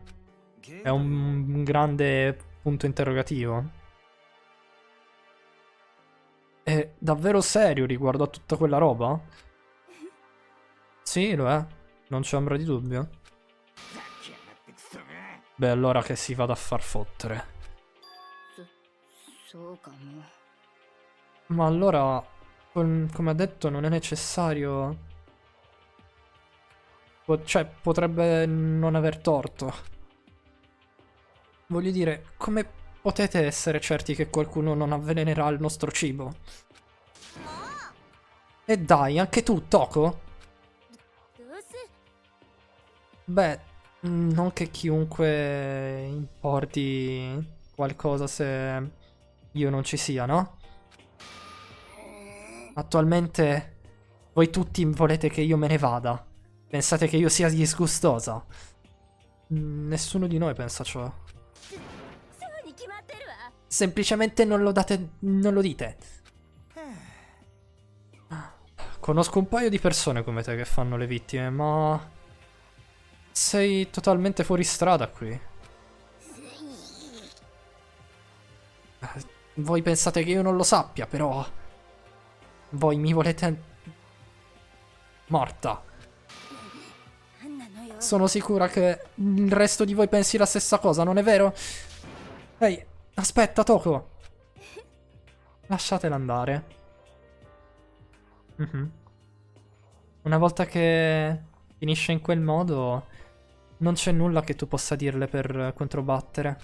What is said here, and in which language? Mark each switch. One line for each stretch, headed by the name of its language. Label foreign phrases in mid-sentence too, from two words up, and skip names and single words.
Italian: È un grande punto interrogativo. È davvero serio riguardo a tutta quella roba? Sì, lo è. Non c'è ombra di dubbio. Beh, allora che si vada a far fottere.
Japanese: そうかも
Italian: Ma allora, come ha detto, non è necessario Cioè, potrebbe non aver torto. Voglio dire, come potete essere certi che qualcuno non avvelenerà il nostro cibo? E dai, anche tu, Toko?
Japanese: どうせ
Italian: Beh, non che chiunque importi qualcosa se io non ci sia, no? Attualmente voi tutti volete che io me ne vada. Pensate che io sia disgustosa. Nessuno di noi pensa ciò.
Japanese: そうに決まってるわ
Italian: Semplicemente non lo date, non lo dite. Conosco un paio di persone come te che fanno le vittime, ma sei totalmente fuori strada qui. Voi pensate che io non lo sappia, però voi mi volete morta.
Japanese: なんなのよ
Italian: Sono sicura che il resto di voi pensi la stessa cosa, non è vero? Ehi, aspetta, Toko. Lasciatela andare. Mhm. Una volta che finisce in quel modo, non c'è nulla che tu possa dirle per controbattere.